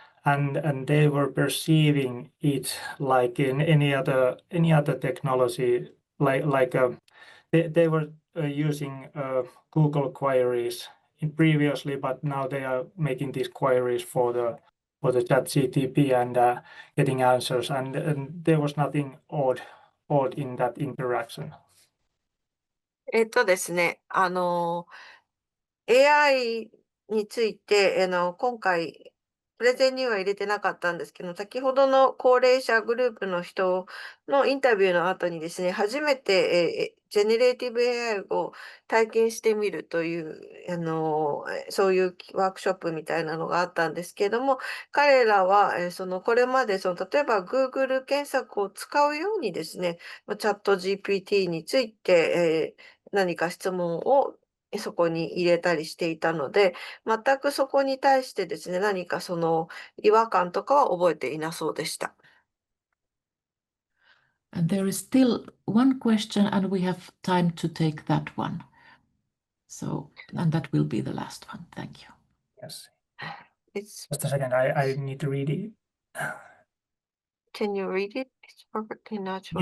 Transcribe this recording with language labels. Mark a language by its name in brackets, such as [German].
[English] And they were perceiving it like in any other technology, they were using Google queries previously, but now they are making these queries for the ChatGPT and getting answers, and there was nothing odd in that interaction. [Japanese] ですね、AI について、今回、プレゼンには入れてなかったんですけど、先ほどの高齢者グループの人のインタビューの後にですね、初めて、ジェネレーティブ AI を体験してみるという、そういうワークショップみたいなのがあったんですけれども、彼らは、これまで、例えば Google 検索を使うようにですね、チャット GPT について、何か質問をそこに入れたりしていたので、全くそこに対してですね、何かその違和感とかは覚えていなそうでした。 [English] And there is still one question, and we have time to take that one. So, and that will be the last one. Thank you. Yes. It's, Just a second, I need to read it. can you read it? It's perfectly natural.